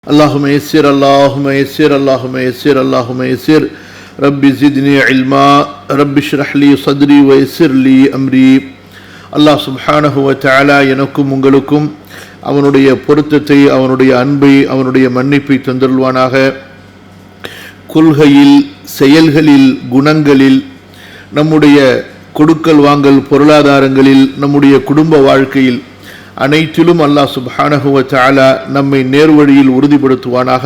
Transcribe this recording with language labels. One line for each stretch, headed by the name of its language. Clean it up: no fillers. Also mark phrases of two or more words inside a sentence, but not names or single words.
Arabic: اللهم يسر اللهم يسر اللهم يسر اللهم يسر رب زدني علما رب اشرح لي صدري ويسر لي امري. الله سبحانه وتعالى
Tamil: எனக்கும் உங்களுக்கும் அவனுடைய பொருத்தத்தை, அவனுடைய அன்பை, அவனுடைய மன்னிப்பை தந்தருள்வானாக. கொள்கையில், செயல்களில், குணங்களில், நம்முடைய கொடுக்கல் வாங்கல் பொருளாதாரங்களில், நம்முடைய குடும்ப வாழ்க்கையில் அனைத்திலும்
Arabic: الله سبحانه وتعالى
Tamil: நம்மை நேர்வழியில் உறுதிப்படுத்துவானாக.